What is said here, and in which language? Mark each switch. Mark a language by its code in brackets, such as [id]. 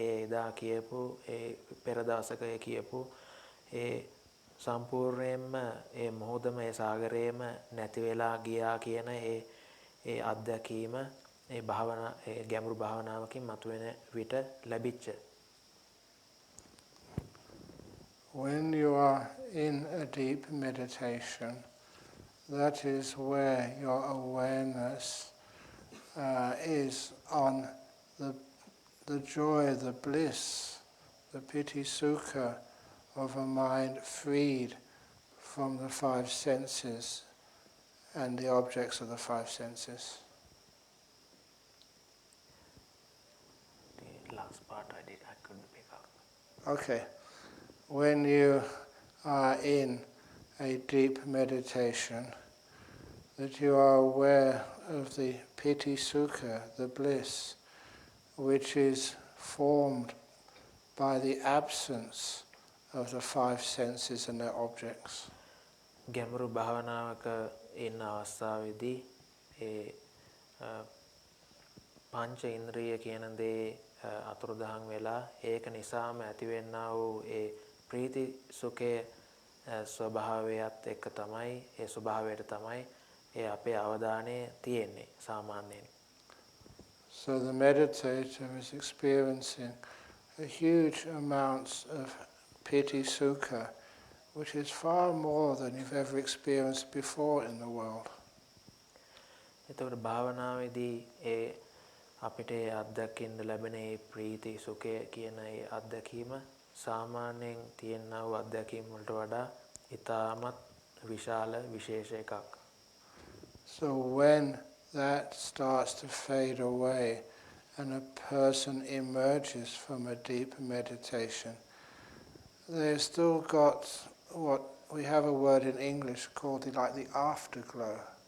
[si] ඒ එදා කියපු ඒ පෙර දවසක කියපු ඒ සම්පූර්ණයෙන්ම ඒ මොහොතම ඒ සාගරේම නැති වෙලා ගියා කියන ඒ අත්දැකීම ඒ භාවනා ඒ ගැඹුරු භාවනාවකින් මතුවෙන විට ලැබිච්ච. [en] When you are in a deep meditation, that is where your awareness is on the joy, the bliss, the piti sukha of a mind freed from the five senses and the objects of the five senses. The last part I couldn't pick up. Okay. When you are in a deep meditation, that you are aware of the piti sukha, the bliss, which is formed by the absence of the five senses and their objects. [si] ගැඹුරු භාවනාවක ඉන්න අවස්ථාවේදී ඒ පංච ඉන්ද්‍රිය කියන දේ අතුරුදහන් වෙලා ඒක නිසාම ඇතිවෙනා වූ ඒ ප්‍රීති සුඛයේ ස්වභාවයත් එක්ක තමයි ඒ ස්වභාවයට තමයි ඒ අපේ අවධානය තියෙන්නේ සාමාන්‍යයෙන්. [en] So the meditator is experiencing a huge amounts of piti sukha, which is far more than you've ever experienced before in the world. [si] එතකොට භාවනාවේදී ඒ අපිට අත්දකින්න ලැබෙන ඒ ප්‍රීති සුඛය කියන ඒ අත්දැකීම සාමාන්‍යයෙන් තියෙනා වූ අත්දැකීම් වලට වඩා ඉතාමත් විශාල විශේෂ එකක්. [en] So when that starts to fade away and a person emerges from a deep meditation, they've still got what we have a word in English called the afterglow.